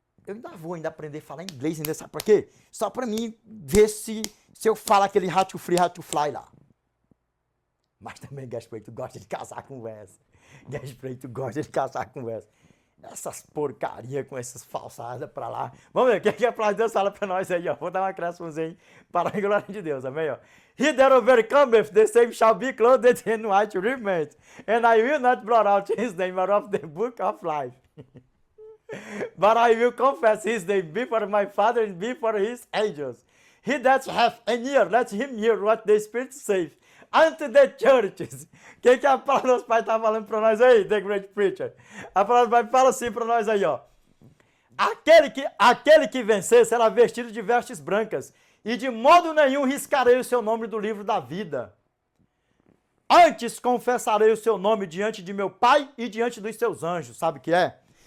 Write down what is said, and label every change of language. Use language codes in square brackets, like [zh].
[pt] Eu ainda vou aprender a falar inglês, ainda sabe pra quê? Só pra mim ver se eu falo aquele [en] how to fly [pt] lá. Mas também Gaspreito gosta de caçar conversa. Gaspreito gosta de caçar conversa. Essas porcaria com essas falsadas pra lá. Vamos ver, o que a palavra de Deus fala pra nós aí, ó. Vou dar uma acréscimozinha para a glória de Deus, amém, ó. [en] He that overcometh, the same shall be clothed in white raiment, and I will not blot out his name out of the book of life. But I will confess his name before my Father and before his angels. He that hath an ear, let him hear what the Spirit saith unto the churches. [pt] O que a palavra do nosso Pai está falando para nós aí, The Great Preacher? A palavra do Pai fala assim para nós aí, ó. Aquele que vencer será vestido de vestes brancas, e de modo nenhum riscarei o seu nome do livro da vida. Antes confessarei o seu nome diante de meu Pai e diante dos seus anjos. Sabe o que é?